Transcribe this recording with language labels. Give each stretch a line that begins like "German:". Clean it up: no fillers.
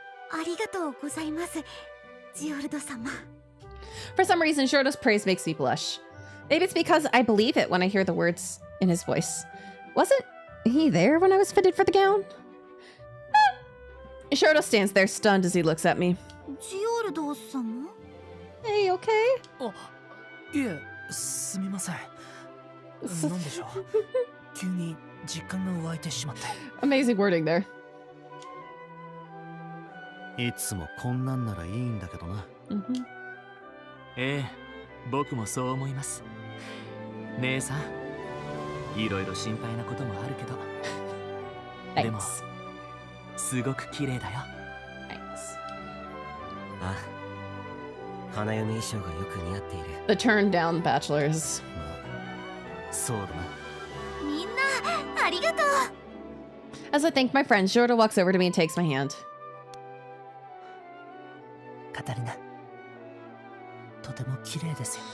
Japanese: ありがとうございます、ジオルド様。
English: For some reason, Jordo's praise makes me blush. Maybe it's because I believe it when I hear the words in his voice. Wasn't he there when I was fitted for the gown? Jordo stands there stunned as he looks at me.
Japanese: ジオルド様
English: Hey, you okay?
Japanese: あ、いえ、すみません。なんでしょう。急に実感が湧いてしまって。
English: Amazing wording there.
Japanese: いつもこんなんならいいんだけどな。ええ、僕もそう思います。姉さん、いろいろ心配なこともあるけど、でも
English: Thanks.
Japanese: すごく綺麗だよ。
English: Thanks.
Japanese: あ、花嫁衣装がよく似合っている。
English: The turned down bachelors.
Japanese: そうだな。みんなありがとう。
English: As I thank my friend, Jordan walks over to me and takes my hand.
Japanese: カタリナ、とても綺麗ですよ。